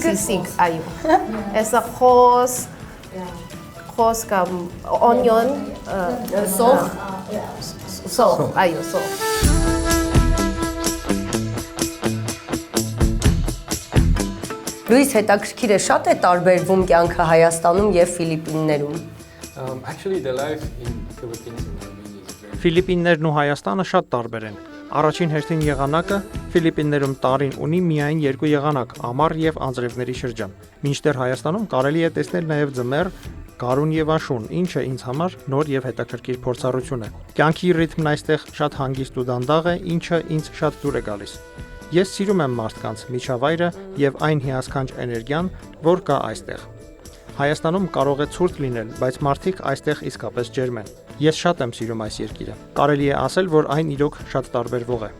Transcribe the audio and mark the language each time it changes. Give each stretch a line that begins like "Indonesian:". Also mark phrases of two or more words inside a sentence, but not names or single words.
Armenian: Սիսիգ, այո։ Եսա խոս կամ օնիոն, սոխ, այո, սոխ։ Լուիս, հետաքրքիր է, շատ է տարբերվում կյանքը Հայաստանում եւ Ֆիլիպիններում։
English: Actually, the life in Philippines and Armenia is very
Armenian: Ֆիլիպիններն ու Հայաստանը շատ տարբեր են։ Առաջին հերթին եղանակը Ֆիլիպիններում տարին ունի միայն 2 եղանակ՝ ամառ եւ անձրևների շրջան։ Մինչդեռ Հայաստանում կարելի է տեսնել նաեւ ձմեռ, գարուն եւ աշուն, ինչը ինձ համար նոր եւ հետաքրքիր փորձառություն է։ Կյանքի ռիթմն այստեղ շատ հանգիստ ու դանդաղ է, ինչը ինձ շատ դուր է գալիս։ Ես սիրում եմ մարդկանց, միջավայրը եւ այն հիասքանչ էներգիան, որ կա այստեղ։ Հայաստանում կարող է ցուրտ լինել, բայց մարդիկ այստեղ իսկապես ջերմ են։ Ես շատ եմ սիրում այս երկիրը։ Կարելի է ասել, որ այն իրոք շատ տարբերվող է։